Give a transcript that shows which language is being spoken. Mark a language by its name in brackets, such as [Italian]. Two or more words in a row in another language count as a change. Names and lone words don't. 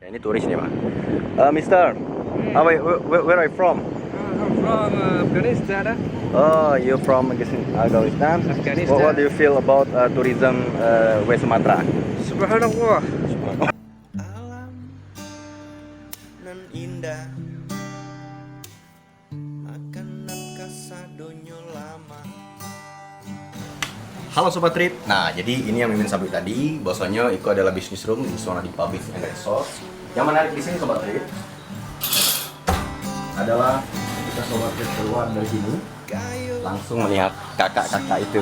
[Indonesian] Ini turis nih, Pak. [English] Mister, where are you from? I'm from Afghanistan. Oh, you're from Afghanistan. Afghanistan. What do you feel about tourism West Sumatra? Subhanallah. [Minangkabau] Alam nan indah makanan kasadonyo lama. [Indonesian] Halo Sobat Trip. Nah, jadi ini yang Mimin sampaikan tadi, bahwasanya itu adalah bisnis room di Suwana Dipa Beach and Resort. Yang menarik di sini Sobat Trip adalah ketika Sobat Trip keluar dari sini, langsung melihat kakak-kakak itu.